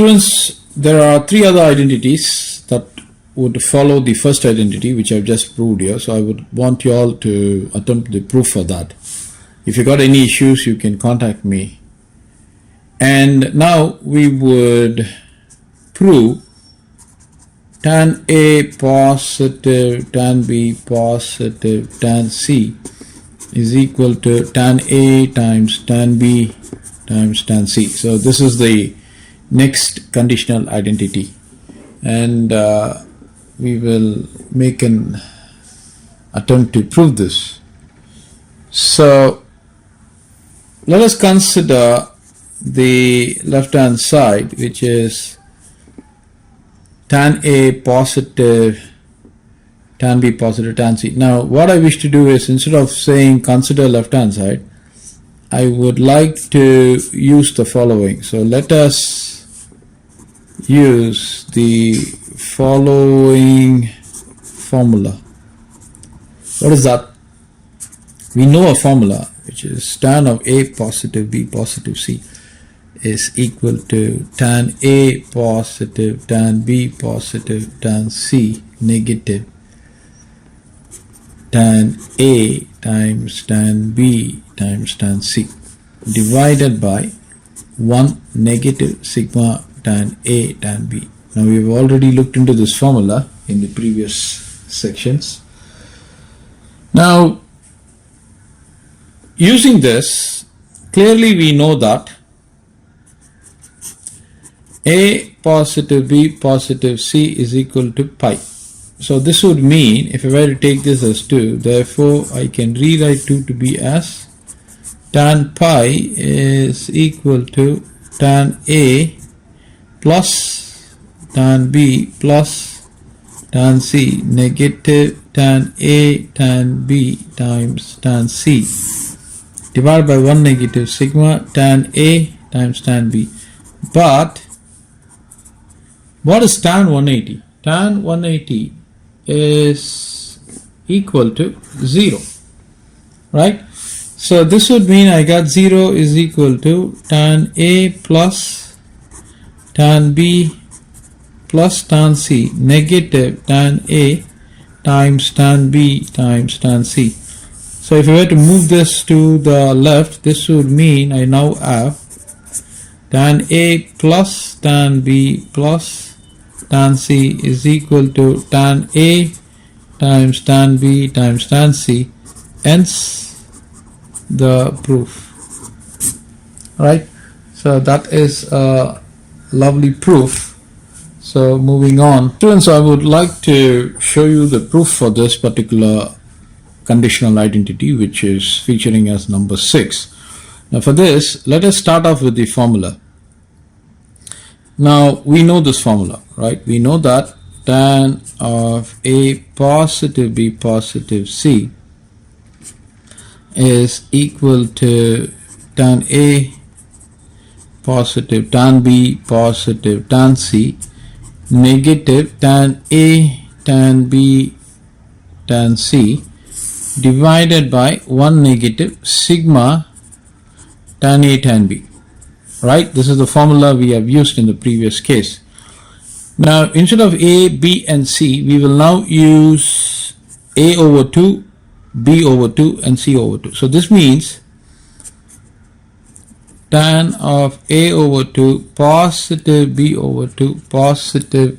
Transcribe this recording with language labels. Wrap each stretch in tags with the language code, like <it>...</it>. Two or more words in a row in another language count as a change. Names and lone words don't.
<en>Students, there are 3 other identities. that would follow the first identity which I've just proved here. So I would want you all to attempt the proof for that. If you got any issues, you can contact me. And now we would prove tan A positive, tan B positive, tan C is equal to tan A times tan B times tan C. So this is the next conditional identity, and we will make an attempt to prove this. So let us consider the left hand side, which is tan A positive, tan B positive, tan C. Now what I wish to do is, instead of saying consider left hand side, I would like to use the following. So let us use the following formula. What is that? We know a formula which is tan of A positive B positive C is equal to tan A positive tan B positive tan C negative tan A times tan B times tan C divided by 1 negative sigma tan A tan B. Now we have already looked into this formula in the previous sections. Now using this, clearly we know that A positive B positive C is equal to pi. So this would mean, if I were to take this as 2, therefore I can rewrite 2 to be as tan pi is equal to tan A plus tan B plus tan C negative tan A tan B times tan C divided by 1 negative sigma tan A times tan B. But what is tan 180? Tan 180 is equal to 0, right? So this would mean I got 0 is equal to tan A plus tan B plus tan C negative tan A times tan B times tan C. So if I were to move this to the left, this would mean I now have tan A plus tan B plus tan C is equal to tan A times tan B times tan C, hence the proof. Right? So that is a lovely proof. So moving on, students, I would like to show you the proof for this particular conditional identity, which is featuring as number 6. Now for this, let us start off with the formula. Now we know this formula, right? We know that tan of A positive B positive C is equal to tan A positive tan B positive tan C negative tan A tan B tan C divided by 1 negative sigma tan A tan B. Right? This is the formula we have used in the previous case. Now instead of A, B and C, we will now use A over 2, B over 2 and C over 2. So this means tan of A over 2 positive B over 2 positive</en>